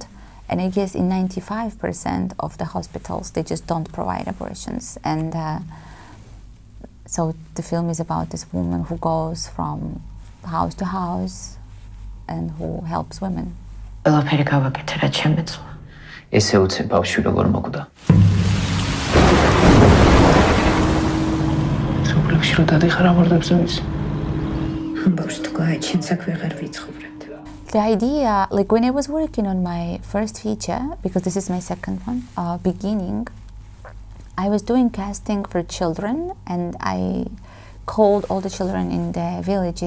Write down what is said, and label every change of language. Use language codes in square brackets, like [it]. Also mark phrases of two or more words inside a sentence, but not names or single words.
[en] And I guess in 95% of the hospitals, they just don't provide abortions. And so the film is about this woman who goes from house to house and who helps women. [ka] ესე უცებ ბავშვი როგორ მოკვდა. სოფლებში რო დადიხარ ამორდებს ვიცი. [en] The idea, like when I was working on my first feature, because this is my second one, Beginning, I was doing casting for children and I called all the children in the villages.